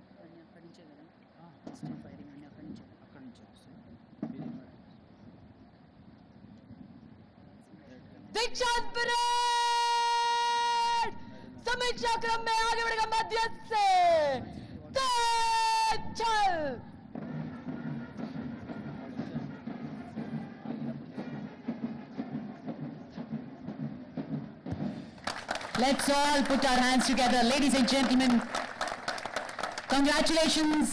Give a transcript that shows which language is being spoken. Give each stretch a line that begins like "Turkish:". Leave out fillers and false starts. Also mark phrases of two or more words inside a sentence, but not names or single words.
Telugu: అక్కడి నుంచి వస్తుంది. ఇది
Hindi: दीक्षांत परेड समीक्षा क्रम में आगे बढ़ेगा मध्य से तेज चल।
English: Let's all put our hands together, ladies and gentlemen. Congratulations.